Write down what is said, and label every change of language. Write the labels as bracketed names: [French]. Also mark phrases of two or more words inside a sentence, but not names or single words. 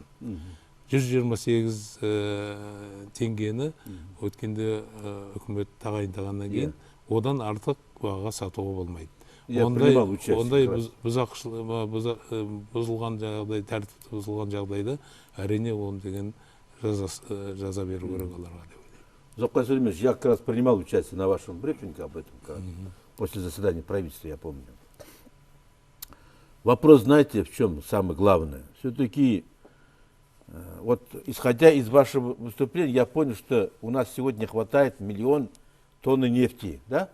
[Kazakh] 128 теңгені өткенде үкімет тағайындағаннан кейін одан артық бағаға сатуға болмайды. Ондай бұзылған жағдай, тәртіпті бұзылған жағдайда әрине оны деген жаза беру керек оларға деп ойлаймын. [Russian] Зокка Сулейманович, я как раз принимал участие на вашем брифинге об этом, после заседания правительства, я помню. Вопрос, знаете, в чем самое главное? Все-таки, вот исходя из вашего выступления, я понял, что у нас сегодня хватает 1 миллион тонн нефти, да?